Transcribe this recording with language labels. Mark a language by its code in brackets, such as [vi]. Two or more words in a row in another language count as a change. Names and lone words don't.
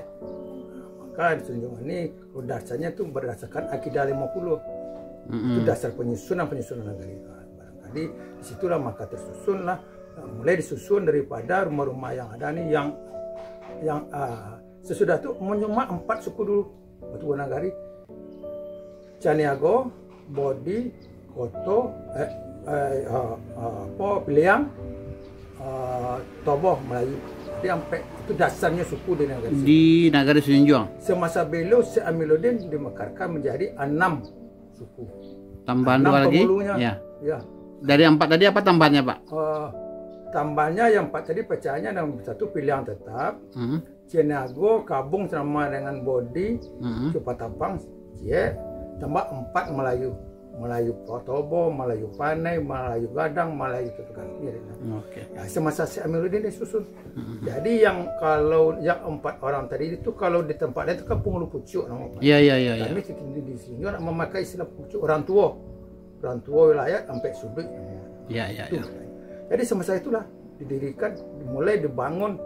[id] Maka di Sijunjung ini dasarnya itu berdasarkan akidah 50. Itu dasar penyusunan negari. Barangkali disitulah maka tersusunlah, mulai disusun daripada rumah-rumah yang ada nih yang sesudah itu menyemak 4 suku dulu. Batu Nagari, Caniago, Bodi, Koto, Beliang, Toboh, Melayu. Jadi sampai itu dasarnya suku di Nagari. Di Nagari Sijunjung. Semasa beliau Syekh Amiruddin dimekarkan menjadi 6 suku. Tambahan 6 dua lagi. penghulunya. Ya. Ya. Dari 4 tadi apa tambahannya Pak? Tambahnya yang 4 tadi pecahnya dalam 1 pilihan tetap. Cinago gabung sama dengan Bodi, Cupatapang, Cie, tambah 4 Melayu. Melayu Tobo, Melayu Panai, Melayu Gadang, Melayu Tutukan. Oke. Ya, semasa Syekh Amiruddin disusun. Jadi yang kalau yang 4 orang tadi itu kalau di tempat lain itu kan penghulu pucuk nama Pak. Iya, iya, iya, iya. Kami di sini memakai istilah pucuk orang tua wilayah sampai sudut. Iya, iya, iya. Jadi semasa itulah didirikan, mulai dibangun